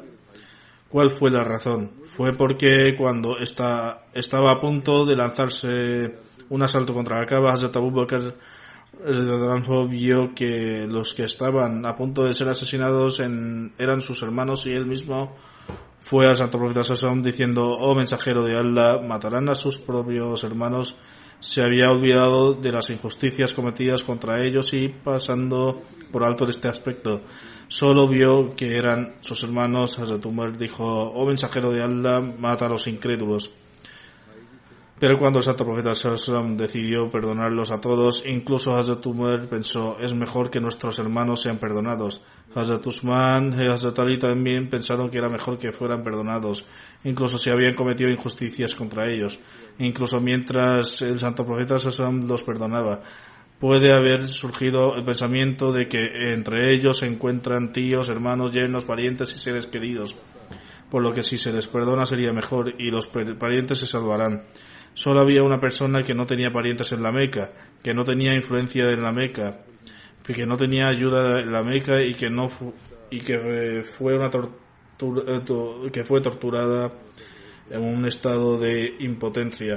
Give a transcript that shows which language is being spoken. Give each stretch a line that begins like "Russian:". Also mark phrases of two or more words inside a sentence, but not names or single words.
Spanish: ¿Cuál fue la razón? Fue porque cuando estaba a punto de lanzarse un asalto contra la Kaaba, Hazrat Abu Bakr vio que los que estaban a punto de ser asesinados eran sus hermanos, y él mismo fue al santo profeta
Arabic: صلى الله عليه وسلم
Spanish: diciendo: oh mensajero de Allah, matarán a sus propios hermanos. Se había olvidado de las injusticias cometidas contra ellos y, pasando por alto de este aspecto, solo vio que eran sus hermanos. Hazrat Umar dijo: oh mensajero de Allah, mata a los incrédulos. Pero cuando el santo profeta
Arabic: صلى الله عليه وسلم
Spanish: decidió perdonarlos a todos, incluso Hazrat Umar pensó: es mejor que nuestros hermanos sean perdonados. Hazrat Usman y Hazrat Ali también pensaron que era mejor que fueran perdonados, incluso si habían cometido injusticias contra ellos. Incluso mientras el santo profeta
Arabic: صلى الله عليه وسلم
Spanish: los perdonaba, puede haber surgido el pensamiento de que entre ellos se encuentran tíos, hermanos, yernos, parientes y seres queridos, por lo que si se les perdona sería mejor y los parientes se salvarán. Solo había una persona que no tenía parientes en la Meca, que no tenía influencia en la Meca, que no tenía ayuda en la Meca y que fue torturada en un estado de impotencia.